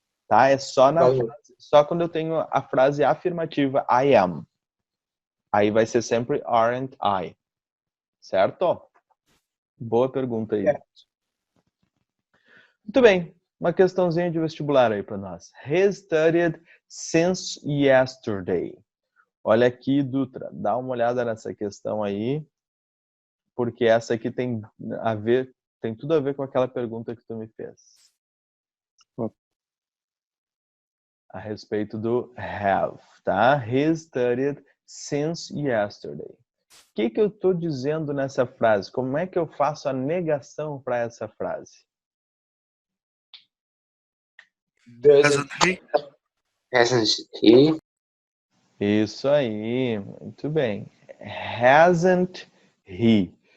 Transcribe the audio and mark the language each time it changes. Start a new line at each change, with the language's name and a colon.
Portuguese: Tá? É só Valeu. só quando eu tenho a frase afirmativa
English: I am.
Portuguese: Aí vai ser sempre
English: aren't I.
Portuguese: Certo? Boa pergunta aí. Muito bem. Uma questãozinha de vestibular aí para nós.
English: He studied since yesterday.
Portuguese: Olha aqui, Dutra. Dá uma olhada nessa questão aí. Porque essa aqui tem tudo a ver com aquela pergunta que tu me fez. A respeito do have, tá?
English: He studied since yesterday.
Portuguese: O que eu estou dizendo nessa frase? Como é que eu faço a negação para essa frase?
English: Hasn't he? Hasn't he?
Portuguese: Isso aí, muito bem.
English: Hasn't he?